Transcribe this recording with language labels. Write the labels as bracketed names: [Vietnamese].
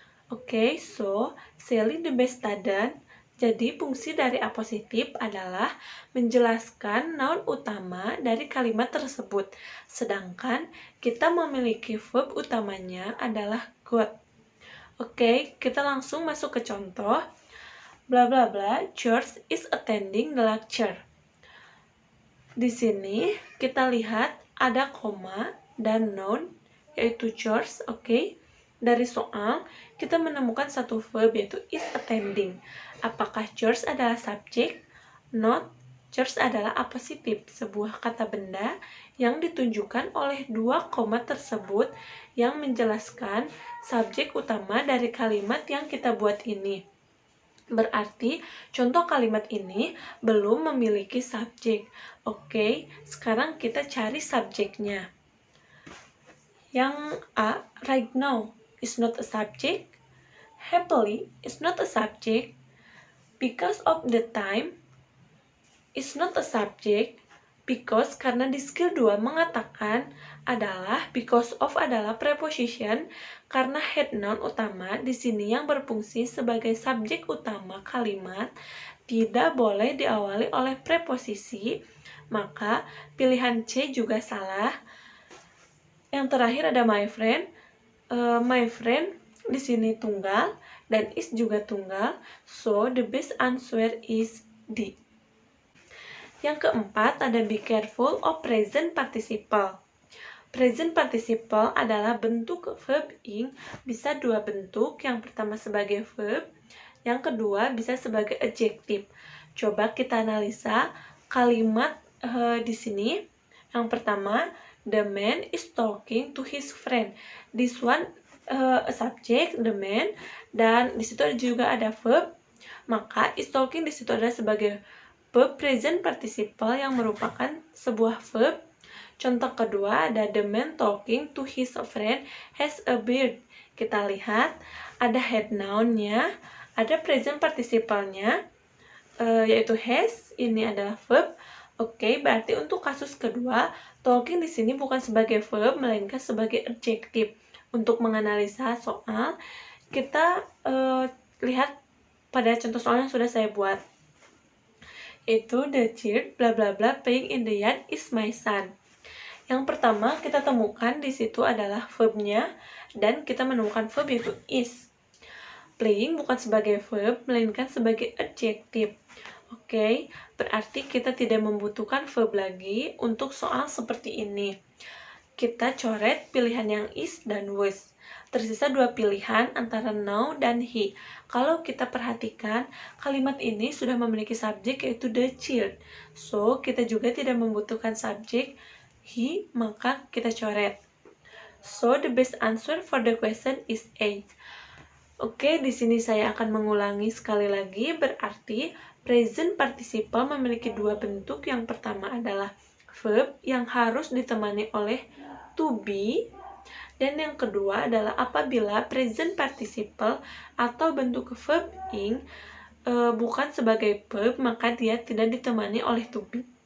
[English] Oke, so Sally the best student. [Indonesian] Jadi fungsi dari appositif adalah menjelaskan noun utama dari kalimat tersebut. Sedangkan kita memiliki verb utamanya adalah got. Oke, kita langsung masuk ke contoh. [English] Bla bla bla, George is attending the lecture. [Indonesian] Di sini kita lihat ada koma dan noun yaitu George. Oke. Dari soal kita menemukan satu verb yaitu is attending. Apakah George adalah subjek? [English] Not. [Indonesian] Pictures adalah appositif, sebuah kata benda yang ditunjukkan oleh dua koma tersebut yang menjelaskan subjek utama dari kalimat yang kita buat ini. Berarti contoh kalimat ini belum memiliki subjek. Oke, sekarang kita cari subjeknya. Yang [English] A, right now is not a subject. Happily is not a subject. Because of the time is not a subject. [Indonesian] Because karena di skill 2 mengatakan adalah, because of adalah preposition, karena head noun utama di sini yang berfungsi sebagai subjek utama kalimat tidak boleh diawali oleh preposisi, maka pilihan C juga salah. Yang terakhir ada [English] my friend. My friend [Indonesian] di sini tunggal dan [English] is [Indonesian] juga tunggal, [English] so the best answer is D. [Indonesian] Yang keempat ada [English] be careful of present participle. [Indonesian] Present participle adalah bentuk verb ing, bisa dua bentuk, yang pertama sebagai verb, yang kedua bisa sebagai adjective. Coba kita analisa kalimat di sini. [English] Yang pertama, the man is talking to his friend. This one a subject, the man, [Indonesian] dan di situ juga ada verb, maka is talking di situ adalah sebagai verb present participle yang merupakan sebuah verb. Contoh kedua ada [English] the man talking to his friend has a beard. [Indonesian] Kita lihat ada head noun-nya, ada present participle-nya, yaitu has, ini adalah verb. Oke, berarti untuk kasus kedua, talking di sini bukan sebagai verb melainkan sebagai adjective. Untuk menganalisa soal, kita lihat pada contoh soal yang sudah saya buat. Itu [English] the child bla bla bla playing in the yard is my son. [Indonesian] Yang pertama kita temukan di situ adalah verbnya, dan kita menemukan verb yaitu is. Playing bukan sebagai verb melainkan sebagai adjective. Oke, berarti kita tidak membutuhkan verb lagi untuk soal seperti ini. Kita coret pilihan yang is dan was. Tersisa dua pilihan antara now dan he. Kalau kita perhatikan, kalimat ini sudah memiliki subjek yaitu the child. So, kita juga tidak membutuhkan subjek he, maka kita coret. [English] So, the best answer for the question is A. [Indonesian] Oke, di sini saya akan mengulangi sekali lagi, berarti present participle memiliki dua bentuk. Yang pertama adalah verb yang harus ditemani oleh to be, dan yang kedua adalah apabila present participle atau bentuk verb ing bukan sebagai verb, maka dia tidak ditemani oleh to be.